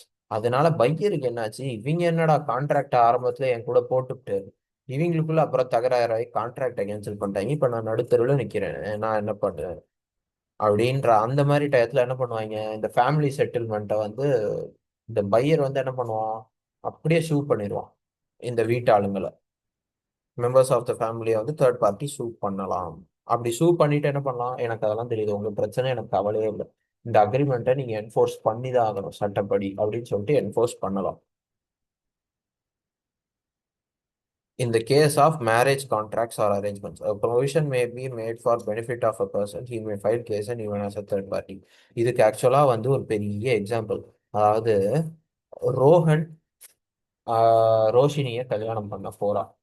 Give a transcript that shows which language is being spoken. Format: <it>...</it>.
<ta>அதனால பையருக்கு என்னாச்சு, இவங்க என்னடா கான்ட்ராக்ட் ஆரம்பத்துல என் கூட போட்டுவிட்டு இவங்களுக்குள்ள அப்புறம் தகராறாகி கான்ட்ராக்டை கேன்சல் பண்ணிட்டாங்க, இப்ப நான் நடுத்தெருவில் நிக்கிறேன், நான் என்ன பண்றேன் அப்படின்ற அந்த மாதிரி டயத்துல என்ன பண்ணுவாங்க, இந்த ஃபேமிலி செட்டில்மெண்ட்டை வந்து இந்த பையர் வந்து என்ன பண்ணுவான், அப்படியே சூ பண்ணிடுவான் இந்த வீட்டு ஆளுங்களை. மெம்பர்ஸ் ஆஃப் த ஃபேமிலியை வந்து தேர்ட் பார்ட்டி சூ பண்ணலாம். அப்படி சூ பண்ணிட்டு என்ன பண்ணலாம், எனக்கு அதெல்லாம் தெரியுது, உங்க பிரச்சனை எனக்கு கவலையே இல்லை, இந்த அக்ரிமெண்ட்டை நீங்க என்ஃபோர்ஸ் பண்ணி தான் ஆகணும் சட்டப்படி அப்படின்னு சொல்லிட்டு என்ஃபோர்ஸ் பண்ணலாம்.</ta> <en>In the case of marriage contracts or arrangements, a provision may be made for benefit of a person. He may file case and even as a third party.</en> <ta>இதுக்கு ஆக்சுவலா வந்து ஒரு பெரிய எக்ஸாம்பிள். அதாவது ரோஹன் ரோஷினிய கல்யாணம் பண்ண போறா.</ta>